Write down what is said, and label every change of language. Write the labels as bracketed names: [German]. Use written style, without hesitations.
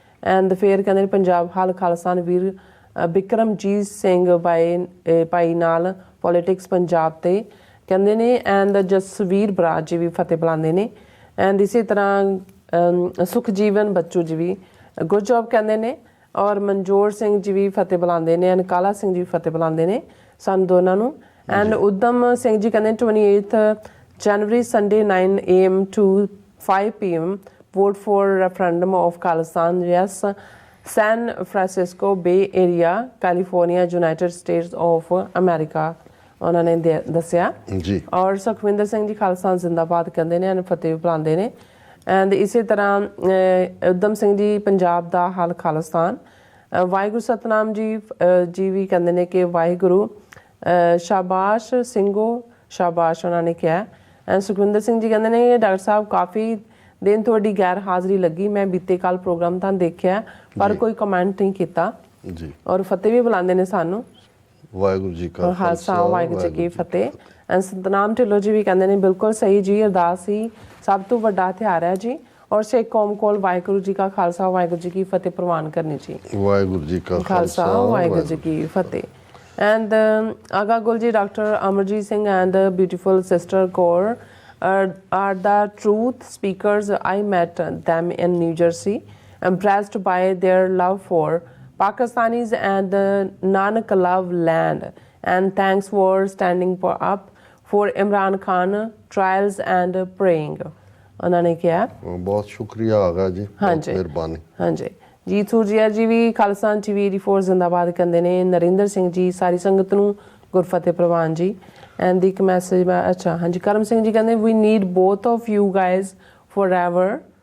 [Punjabi] And ਫਿਰ ਕਹਿੰਦੇ ਨੇ ਪੰਜਾਬ ਹਾਲ ਖਾਲਸਾਨ ਵੀਰ ਬਿਕਰਮਜੀਤ ਸਿੰਘ ਭਾਈ ਨਾਲ ਪੋਲੀਟਿਕਸ ਪੰਜਾਬ ਤੇ ਕਹਿੰਦੇ ਨੇ। ਐਂਡ ਜਸਵੀਰ ਬਰਾਜ ਜੀ ਵੀ ਫਤਿਹ ਬੁਲਾਉਂਦੇ ਨੇ। ਐਂਡ ਇਸੇ ਤਰ੍ਹਾਂ ਸੁਖਜੀਵਨ ਬੱਚੂ ਜੀ ਵੀ ਗੁੱਡ ਜੌਬ ਕਹਿੰਦੇ ਨੇ ਔਰ ਮਨਜੋਰ ਸਿੰਘ ਜੀ ਵੀ ਫਤਿਹ ਬੁਲਾਉਂਦੇ ਨੇ। ਐਂਡ ਕਾਲਾ ਸਿੰਘ ਜੀ ਵੀ ਫਤਿਹ ਬੁਲਾਉਂਦੇ ਨੇ ਸਾਨੂੰ ਦੋਨਾਂ ਨੂੰ। ਐਂਡ ਉਦਮ ਸਿੰਘ ਜੀ ਕਹਿੰਦੇ 28 ਜਨਵਰੀ Sunday [English] 9 AM to 5 PM vote for referendum of Khalistan yes San Francisco Bay Area California United States of America [Punjabi] ਉਹਨਾਂ ਨੇ ਦੱਸਿਆ ਜੀ। ਔਰ ਸੁਖਵਿੰਦਰ ਸਿੰਘ ਜੀ ਖਾਲਸਾ ਜ਼ਿੰਦਾਬਾਦ ਕਹਿੰਦੇ ਨੇ, ਫਤਿਹ ਬੁਲਾਉਂਦੇ ਨੇ। ਐਂਡ ਇਸੇ ਤਰ੍ਹਾਂ ਉਦਮ ਸਿੰਘ ਜੀ ਪੰਜਾਬ ਦਾ ਹਾਲ ਖਾਲਿਸਤਾਨ। ਵਾਹਿਗੁਰੂ ਸਤਨਾਮ ਜੀ ਵੀ ਕਹਿੰਦੇ ਨੇ ਕਿ ਵਾਹਿਗੁਰੂ ਸ਼ਾਬਾਸ਼ ਸਿੰਘੋ ਸ਼ਾਬਾਸ਼ ਉਹਨਾਂ ਨੇ ਕਿਹਾ। ਐਂਡ ਸੁਖਵਿੰਦਰ ਸਿੰਘ ਜੀ ਕਹਿੰਦੇ ਨੇ ਡਾਕਟਰ ਸਾਹਿਬ ਕਾਫੀ ਦਿਨ ਤੁਹਾਡੀ ਗੈਰ ਹਾਜ਼ਰੀ ਲੱਗੀ, ਮੈਂ ਬੀਤੇ ਕੱਲ ਪ੍ਰੋਗਰਾਮ ਤਾਂ ਦੇਖਿਆ ਪਰ ਕੋਈ ਕਮੈਂਟ ਨਹੀਂ ਕੀਤਾ ਜੀ। ਔਰ ਫਤਿਹ ਵੀ ਬੁਲਾਉਂਦੇ ਨੇ ਸਾਨੂੰ। ਵਾਹਿਗੁਰੂ ਜੀ ਕਾ ਖਾਲਸਾ ਵਾਹਿਗੁਰੂ ਜੀ ਕੀ ਫਤਿਹ। ਐਂਡ ਸਤਨਾਮ ਢਿੱਲੋਂ ਜੀ ਵੀ ਕਹਿੰਦੇ ਨੇ ਬਿਲਕੁਲ ਸਹੀ ਜੀ, ਅਰਦਾਸ ਹੀ ਸਭ ਤੋਂ ਵੱਡਾ ਹਥਿਆਰ ਹੈ ਜੀ ਔਰ ਸਿੱਖ ਕੌਮ ਕੋਲ ਵਾਹਿਗੁਰੂ ਜੀ ਕਾ ਖਾਲਸਾ ਵਾਹਿਗੁਰੂ ਜੀ ਕੀ ਫਤਿਹ ਪ੍ਰਵਾਨ ਕਰਨੀ ਜੀ। ਵਾਹਿਗੁਰੂ ਜੀ ਕਾ ਖਾਲਸਾ ਵਾਹਿਗੁਰੂ ਜੀ ਕੀ ਫਤਿਹ। [English] And Aga Gulji, Dr.Amarjit Singh and beautiful sister Kaur are the truth speakers. I met them in New Jersey, impressed by their love for Pakistanis and Nanak love land. And thanks for standing up for Imran Khan trials and praying. [Punjabi] ਉਹਨਾਂ ਨੇ ਕਿਹਾ ਬਹੁਤ ਸ਼ੁਕਰੀਆ ਆਗਾ ਜੀ, ਬਹੁਤ ਮਿਹਰਬਾਨੀ। ਹਾਂਜੀ ਜੀ। ਸੂਰਜੀਆ ਜੀ ਵੀ ਖਾਲਸਾ TV84 ਜ਼ਿੰਦਾਬਾਦ ਕਹਿੰਦੇ ਨੇ। ਨਰਿੰਦਰ ਸਿੰਘ ਜੀ ਸਾਰੀ ਸੰਗਤ ਨੂੰ ਗੁਰਫਤਿਹ ਪ੍ਰਵਾਨ ਜੀ। ਐਂਡ ਇੱਕ ਮੈਸੇਜ ਅੱਛਾ ਹਾਂਜੀ ਕਰਮ ਸਿੰਘ ਜੀ ਕਹਿੰਦੇ [English] We need both of you guys forever.